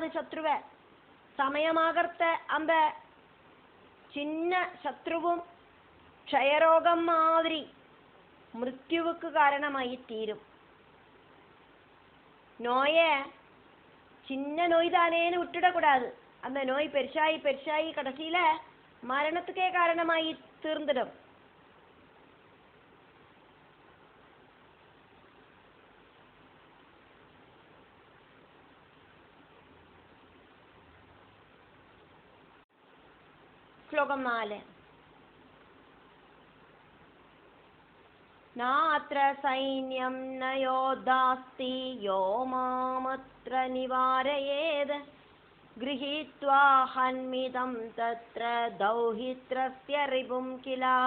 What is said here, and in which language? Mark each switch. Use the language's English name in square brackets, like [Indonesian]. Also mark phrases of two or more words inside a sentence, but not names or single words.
[Tamil] சத்ருவை சமயமாகறத அந்த சின்ன சத்ருவும் க்ஷயரோகம் மாதிரி மிருத்யுவுக்கு காரணமாகி தீரும். நோய சின்ன நோய் தானேன்னு விட்டுடக்கூடாது. அந்த நோய் பெருசாகி பெருசாகி கடைசியில மரணத்துக்கே காரணமாகி தீர்ந்துடும். [Sanskrit] श्लोकं 4 नात्र सैन्यं न योद्धास्ति यो मामत्र निवारयेद् गृहीत्वा हन्मिदं तत्र दौहित्रस्य रिपुं किल